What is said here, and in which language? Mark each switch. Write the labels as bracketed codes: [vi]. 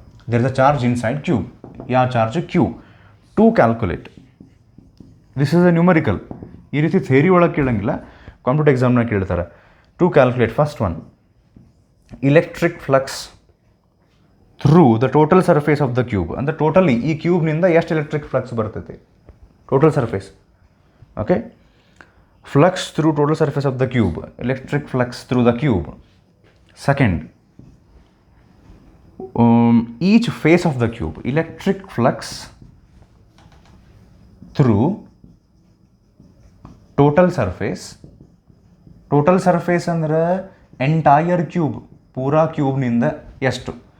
[en] There is a charge inside cube. [kn] ಯಾವ charge [en] Q. To calculate, this is a numerical. [kn] ಈ ರೀತಿ theory ಒಳಗೆ ಕೇಳಂಗಿಲ್ಲ, competitive ಎಕ್ಸಾಮ್ನಾಗ ಕೇಳ್ತಾರೆ. [en] To calculate, first one, electric flux through the total surface of the cube. [kn] ಅಂದರೆ totally ಈ ಕ್ಯೂಬ್ನಿಂದ ಎಷ್ಟು electric flux ಬರ್ತೈತಿ, total surface. [en] Okay, flux through total surface of the cube, electric flux through the cube. Second, each face of the cube, electric flux through total surface. [kn] Total surface ಅಂದ್ರೆ entire cube, ಪೂರಾ ಕ್ಯೂಬ್ನಿಂದ ಎಷ್ಟು.